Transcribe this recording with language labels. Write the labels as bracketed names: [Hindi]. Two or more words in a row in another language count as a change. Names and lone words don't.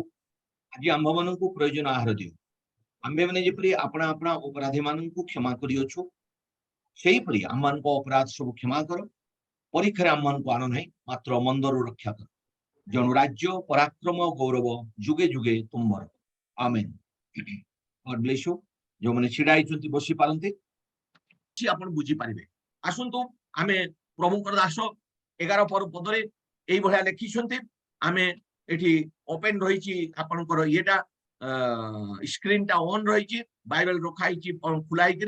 [Odia] ଆଜି ଆମ୍ଭମାନଙ୍କୁ ପ୍ରୟୋଜନ ଆହାର ଦିଅ। ଆମ୍ଭେମାନେ ଯେପରି ଆପଣା ଆପଣା ଅପରାଧୀ ମାନଙ୍କୁ କ୍ଷମା କରିଅଛୁ, ସେହିପରି ଆମମାନଙ୍କ ଅପରାଧ ସବୁ କ୍ଷମା କର। ପରୀକ୍ଷାରେ ଆମମାନଙ୍କୁ ଆଣ ନାହିଁ, ମାତ୍ର ମନ୍ଦରୁ ରକ୍ଷା କର। ଜଣୁ ରାଜ୍ୟ, ପରାକ୍ରମ, ଗୌରବ ଯୁଗେ ଯୁଗେ ତୁମର। [English] ଆମେନ୍। God bless you. [Odia] ଯେଉଁମାନେ ଛିଡା ହେଇଛନ୍ତି ବସି ପାରନ୍ତି, ଆପଣ ବୁଝିପାରିବେ। ଆସନ୍ତୁ ଆମେ ପ୍ରଭୁଙ୍କର ଦାସ 11 ପଦରେ ଏଇଭଳିଆ ଲେଖିଛନ୍ତି। ଆମେ ଏଠି ଓପେନ ରହିଛି, ଆପଣଙ୍କର ଇଏଟା ସ୍କ୍ରିନଟା ଅନ୍ ରହିଛି, ବାଇବେଲ ରଖା ହେଇଛି ଖୋଲା ହେଇକିରି।